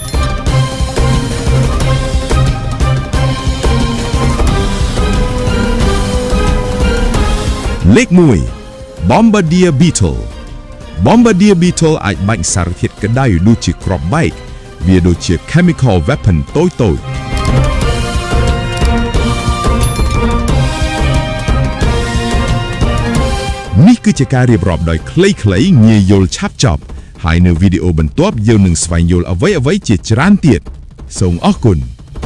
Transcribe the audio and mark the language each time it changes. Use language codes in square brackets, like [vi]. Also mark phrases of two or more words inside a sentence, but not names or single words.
[km] លេខ 1 [en] Bombardier Beetle [km] អាចបាញ់សារធាតុក្តៅដូចជាគ្រាប់បែកវាដូចជា [en] chemical weapon [km] តូច នេះគឺជាការរៀបរាប់ដោយខ្លីៗងាយយល់ឆាប់ចប់ហើយនៅវីដេអូបន្ទាប់យើងនឹងស្វែងយល់អ្វីៗជាច្រើនទៀតសូមអរគុណ